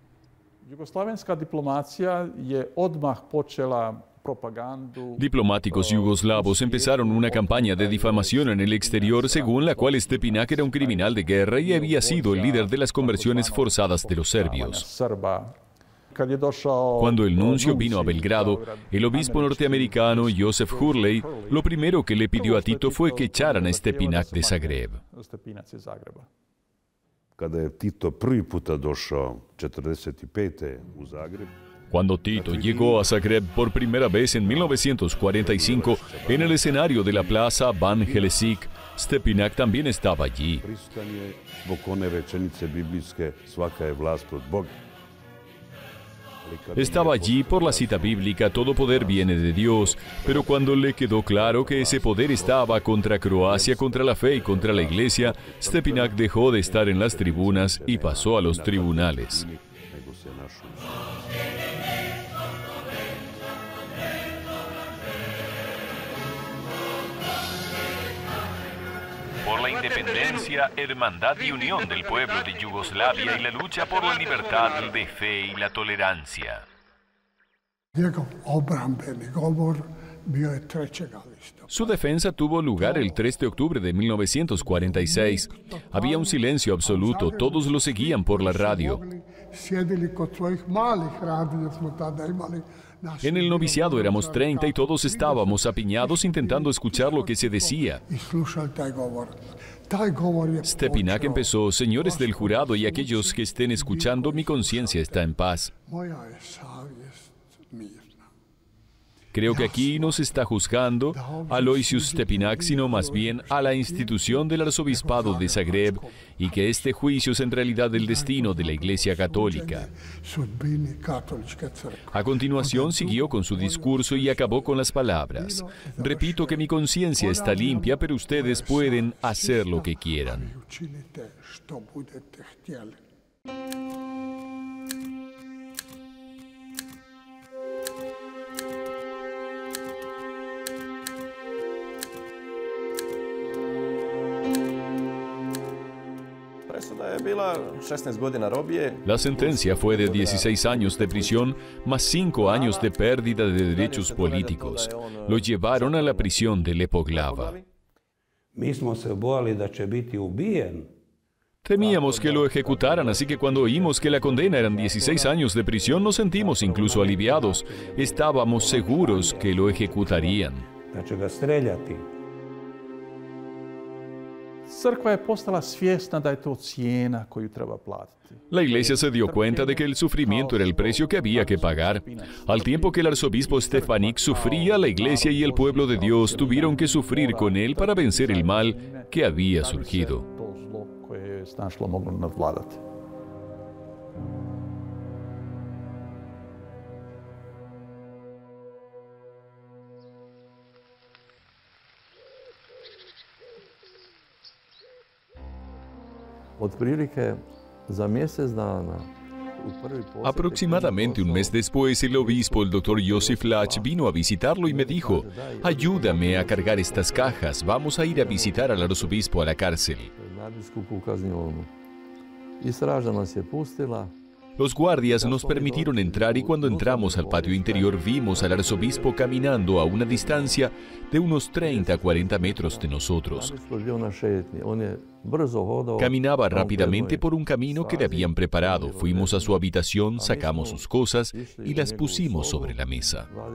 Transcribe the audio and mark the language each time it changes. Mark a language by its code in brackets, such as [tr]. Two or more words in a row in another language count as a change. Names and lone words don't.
[es] Diplomáticos yugoslavos empezaron una campaña de difamación en el exterior según la cual Stepinac era un criminal de guerra y había sido el líder de las conversiones forzadas de los serbios. Cuando el nuncio vino a Belgrado, el obispo norteamericano Joseph Hurley, lo primero que le pidió a Tito fue que echaran a Stepinac de Zagreb. [hr] Kada je Tito prvi puta došao 45. u Zagreb, [es] Cuando Tito llegó a Zagreb por primera vez en 1945, en el escenario de la plaza Ban Helesic, Stepinac también estaba allí. [hr] prisutan je zbog one rečenice biblijske svaka je vlast od Boga. [es] Estaba allí por la cita bíblica, todo poder viene de Dios, pero cuando le quedó claro que ese poder estaba contra Croacia, contra la fe y contra la iglesia, Stepinac dejó de estar en las tribunas y pasó a los tribunales. [hr] Nego se našao. [es] Por la independencia, hermandad y unión del pueblo de Yugoslavia y la lucha por la libertad de fe y la tolerancia. [hr] Njegov obrambeni govor bio je 3. listopada. [es] Su defensa tuvo lugar el 3 de octubre de 1946. Había un silencio absoluto, todos lo seguían por la radio. [hr] Sjedili kod svojih malih radija smo tada imali. [es] En el noviciado éramos 30 y todos estábamos apiñados intentando escuchar lo que se decía. [hr] I slušali taj govor. Taj govor je [es] Stepinac empezó: señores del jurado y aquellos que estén escuchando, mi conciencia está en paz. [hr] moja je savjest mirna. [es] Creo que aquí no se está juzgando a Aloysius Stepinac, sino más bien a la institución del arzobispado de Zagreb, y que este juicio es en realidad el destino de la Iglesia Católica. [hr] Sudbini katoličke crkve. [es] A continuación siguió con su discurso y acabó con las palabras: repito que mi conciencia está limpia, pero ustedes pueden hacer lo que quieran. [hr] I učinite što budete htjeli. Presuda je bila 16 godina robije. [es] La sentencia fue de 16 años de prisión más 5 años de pérdida de derechos políticos. Lo llevaron a la prisión de Lepoglava. [hr] Mi smo se bojali da će biti ubijen. [es] Temíamos que lo ejecutaran, así que cuando oímos que la condena eran 16 años de prisión, nos sentimos incluso aliviados. Estábamos seguros que lo ejecutarían. [hr] Da će ga streljati. Crkva je postala svjesna da je to cijena koju treba platiti. [es] La iglesia se dio cuenta de que el sufrimiento era el precio que había que pagar. Al tiempo que el arzobispo Stepinac sufría, la iglesia y el pueblo de Dios tuvieron que sufrir con él para vencer el mal que había surgido. [hr] To zlo koje je snašlo moglo nadvladati. Otprilike za mjesec dana. [es] Aproximadamente un mes después, el obispo, el doctor Josef Lach, vino a visitarlo y me dijo: ayúdame a cargar estas cajas, vamos a ir a visitar al arzobispo a la cárcel. [hr] Nadbiskupu u kaznionu. I straža nas je pustila. [es] Los guardias nos permitieron entrar y cuando entramos al patio interior vimos al arzobispo caminando a una distancia de unos 30 a 40 metros de nosotros. Caminaba rápidamente por un camino que le habían preparado. Fuimos a su habitación, sacamos sus cosas y las pusimos sobre la mesa.